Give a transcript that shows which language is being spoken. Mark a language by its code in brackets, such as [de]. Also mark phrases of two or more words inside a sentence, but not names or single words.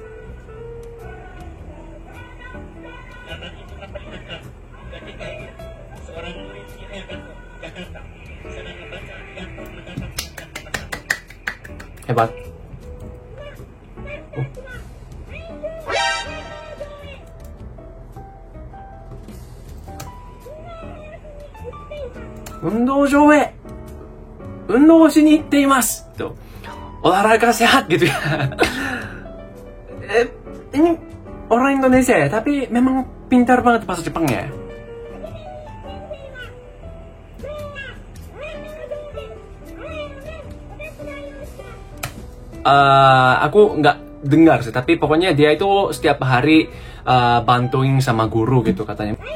[id] Hebat. [ja] Undoujou へ運動しに行っていますと [id] olahraga sehat gitu ya. Ini orang Indonesia ya, tapi memang pintar banget bahasa Jepang ya. Aku nggak dengar sih, tapi pokoknya dia itu setiap hari bantuin sama guru gitu katanya.